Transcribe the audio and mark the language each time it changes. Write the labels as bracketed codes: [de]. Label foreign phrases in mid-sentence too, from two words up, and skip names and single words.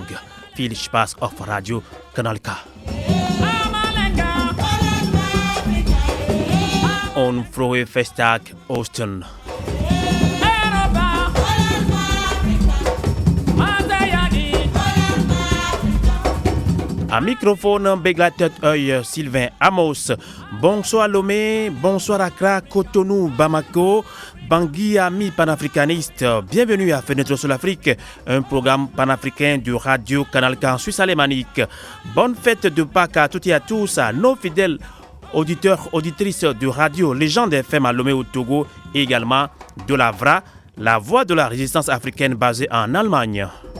[de] Viel Spaß auf Radio Kanal K. Und frohe Festtag Ostern. [fr] À microphone, [de] begleitet euch Sylvain Amos. [fr] Bonsoir Lomé, bonsoir Accra, Cotonou, Bamako, Bangui, amis panafricanistes. Bienvenue à Fenêtre sur l'Afrique, un programme panafricain du Radio Canal K en Suisse alémanique. Bonne fête de Pâques à toutes et à tous, à nos fidèles auditeurs, auditrices de Radio Légende FM à Lomé au Togo et également de la VRA, la voix de la résistance africaine basée en Allemagne.